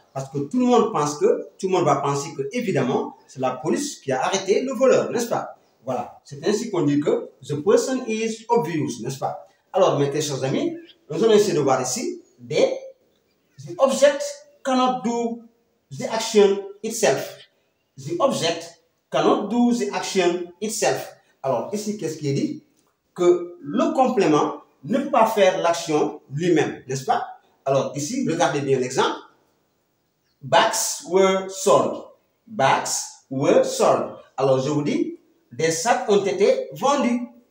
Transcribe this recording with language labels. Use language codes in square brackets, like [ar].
[fr] Parce que tout le monde va penser que, évidemment, c'est la police qui a arrêté le voleur, n'est-ce pas? Voilà. C'est ainsi qu'on dit que [en] the person is obvious, [fr] n'est-ce pas? Alors, mes chers amis, nous allons essayer de voir ici [en] the object cannot do the action itself. The object cannot do the action itself. [fr] Alors, ici, qu'est-ce qui est dit? Que le complément ne peut pas faire l'action lui-même, n'est-ce pas? Alors, ici, regardez bien l'exemple. [en] Bags were sold. Bags were sold. [fr] Alors, je vous dis, des sacs ont été vendus.